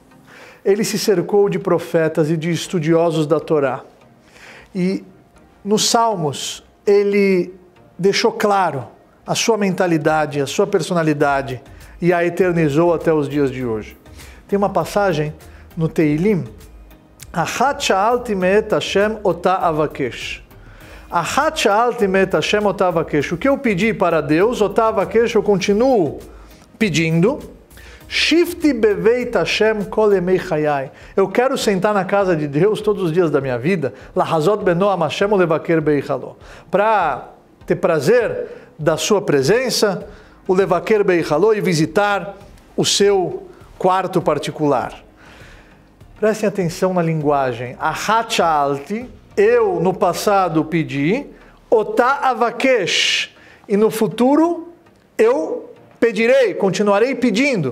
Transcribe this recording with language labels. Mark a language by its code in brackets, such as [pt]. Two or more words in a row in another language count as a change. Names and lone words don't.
[pt] Ele se cercou de profetas e de estudiosos da Torá. E nos Salmos, ele deixou claro a sua mentalidade, a sua personalidade e a eternizou até os dias de hoje. Tem uma passagem no Teilim: [he] אחת שאלתי מאת השם אותה אבקש. אחת שאלתי מאת השם אותה אבקש. [pt] O que eu pedi para Deus, [he] אותה אבקש, [pt] eu continuo pedindo. [he] שבתי בבית השם כל ימי חיי. [pt] Eu quero sentar na casa de Deus todos os dias da minha vida, [he] לחזות בנועם השם ולבקר בהיכלו, [pt] para ter prazer da sua presença, o [he] לבקר בהיכלו, [pt] e visitar o seu quarto particular. Prestem atenção na linguagem. [he] אחת שאלתי, [pt] eu no passado pedi, [he] אותה אבקש, [pt] e no futuro eu pedirei, continuarei pedindo.